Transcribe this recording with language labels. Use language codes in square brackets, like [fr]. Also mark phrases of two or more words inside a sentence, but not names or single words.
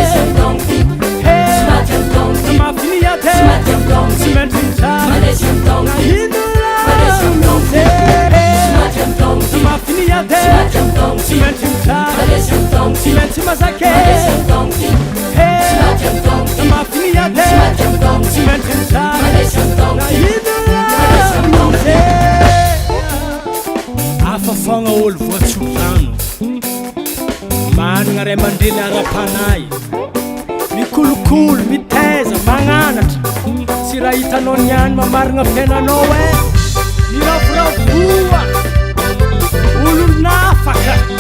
[swb] Mafini yate Simenti mtara Na hinula mte Mafini yate Simenti mtara Simenti mazake Mafini yate Simenti mtara Na hinula mte [mg] Afafonga olo voatsoplano Managna ray mandreny ara-panay Mikolokolo, mitaiza, magnanatra Tsy raha hitanao niany mamarigna fiainanao Miravoravoa Olo nafaka